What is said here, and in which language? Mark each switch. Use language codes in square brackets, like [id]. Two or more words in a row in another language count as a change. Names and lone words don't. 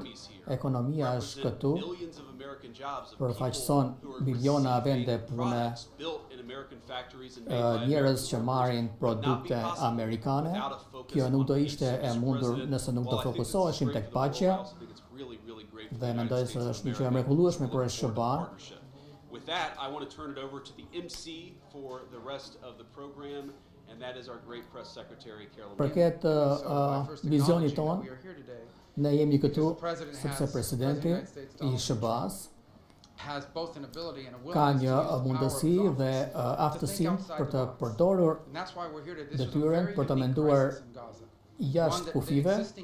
[sq] Ekonomia është këtu, përfaqëson biliona vende pune, njerëz që marrin produkte amerikane. Kjo nuk do ishte e mundur nëse nuk do fokusoheshim tek paqja dhe mendoj se është një gjë e mrekullueshme për SBA-n. [en] With that, I want to turn it over to the MC for the rest of the program, and that is our great press secretary, Carolyn. [sq] Për këtë vizionit ton, ne jemi këtu sepse presidenti I SBA-s ka një mundësi dhe aftësim për të përdorur detyrën për të menduar jashtë kufive.